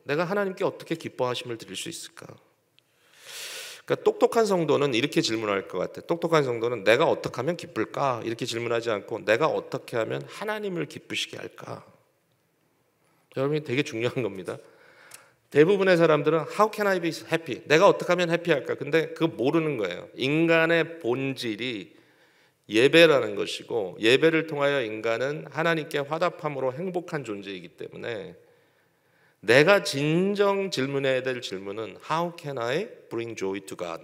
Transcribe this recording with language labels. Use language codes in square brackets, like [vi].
[ko] 내가 하나님께 어떻게 기뻐하심을 드릴 수 있을까? 그러니까 똑똑한 성도는 이렇게 질문할 것 같아요. 똑똑한 성도는 내가 어떻게 하면 기쁠까? 이렇게 질문하지 않고 내가 어떻게 하면 하나님을 기쁘시게 할까? 여러분이 되게 중요한 겁니다. 대부분의 사람들은 [en] How can I be happy? [ko] 내가 어떻게 하면 해피할까? 근데 그거 모르는 거예요. 인간의 본질이 예배라는 것이고, 예배를 통하여 인간은 하나님께 화답함으로 행복한 존재이기 때문에 내가 진정 질문해야 될 질문은 [en] How can I bring joy to God?